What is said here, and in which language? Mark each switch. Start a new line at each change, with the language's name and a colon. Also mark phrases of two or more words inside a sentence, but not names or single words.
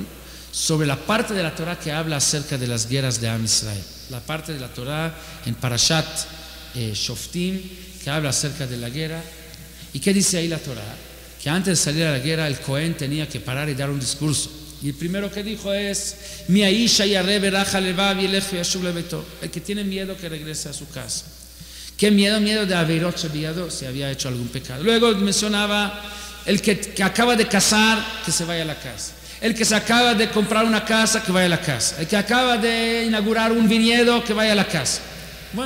Spanish: Sobre la parte de la Torah que habla acerca de las guerras de
Hebrew: עם ישראל.
Spanish: La parte de la Torah en Parashat Shoftim, que habla acerca de la guerra. ¿Y qué dice ahí la Torah? Que antes de salir a la guerra el Cohen tenía que parar y dar un discurso. Y el primero que dijo es,
Hebrew: מי האיש הירא ורך הלבב ילך וישוב לביתו.
Spanish: El que tiene miedo que regrese a su casa. ¿Qué miedo? Miedo de
Hebrew: עבירות שבידו,
Spanish: si había hecho algún pecado. Luego mencionaba el que acaba de casar, que se vaya a la casa. El que se acaba de comprar una casa, que vaya a la casa. El que acaba de inaugurar un viñedo, que vaya a la casa.